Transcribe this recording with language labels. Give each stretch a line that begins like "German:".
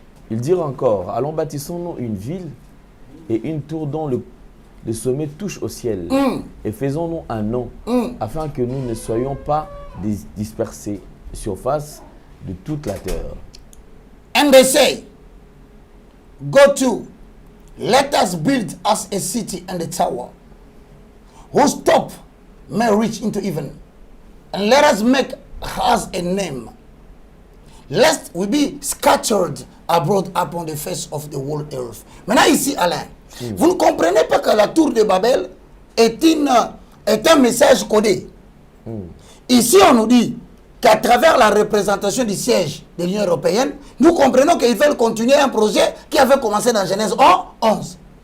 French: Ils dirent encore, allons bâtissons-nous une ville et une tour dont le sommet touche au ciel. Et faisons-nous un nom afin que nous ne soyons pas dispersés sur face de toute la terre. Un décès.
English: go to, let us build us a city and a tower, whose top may reach into heaven, and let us make us a name, lest we be scattered abroad upon the face of the whole earth.
French: Maintenant ici, Alain, vous ne comprenez pas que la tour de Babel est un message codé. Ici, on nous dit qu'à travers la représentation du siège de l'Union européenne, nous comprenons qu'ils veulent continuer un projet qui avait commencé dans Genèse 11.